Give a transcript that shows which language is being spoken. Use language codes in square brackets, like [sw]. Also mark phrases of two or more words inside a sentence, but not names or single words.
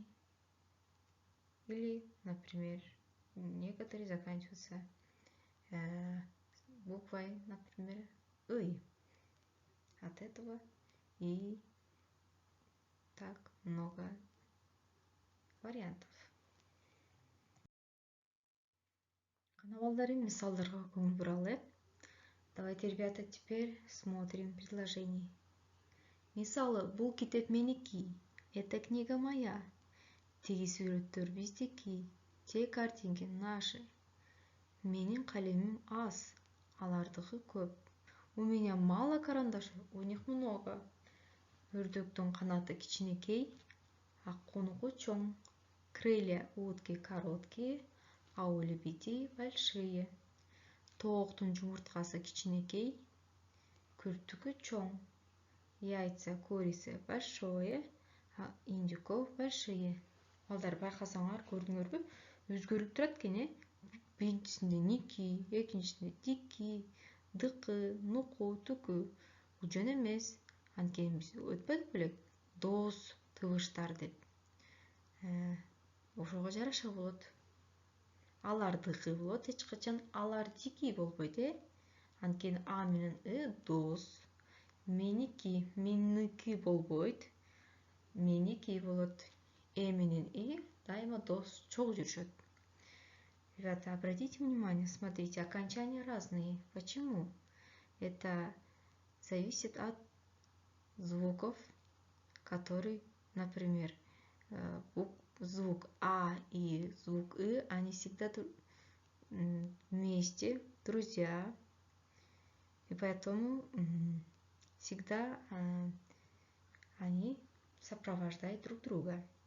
[ru] Или, например, некоторые заканчиваются буквой, например, «ы». От этого и так много вариантов. [ky] Кана балдары, мисалдарга көңүл буралы. [ru] Давайте, ребята, теперь смотрим предложение. [ky] Мисалы, бул китеп меники, [ru] эта книга моя, [ky] тиги сүрөттөр биздики, [ru] те картинки наши. [ky] Менин калемим аз, алардыкы көп. [ru] У меня мало карандашей, у них много. [ky] Үрдөктүн канаты кичинекей, а конугу чоң. [ru] Крылья утки короткие, а у лебедей большие. [ky] Тооктун жумурткасы кичинекей, күртүкү чоң. [ru] Яйца курицы большое, а индюков большие. [ky] Балдар, байкасаңар, көрдүңөрбү? Өзгөрүп турат экен, биринчисинде ники, экинчисинде дики, дыкы, нуку, түкү. Бул жөн эмес. Анткени биз өтпөдүк белек дос тыбыштар деп. Ошого жараша болот. Алардыкы болот, эч качан алардики болбойт, Анткени а менен дос. Меники, миники болбойт. Меники болот. Менен дайыма дос чогуу жүрүшөт. [ru] Ребята, обратите внимание, смотрите, окончания разные. Почему? Это зависит от звуков, которые, например, звук А и звук И, они всегда вместе, друзья, и поэтому всегда они сопровождают друг друга.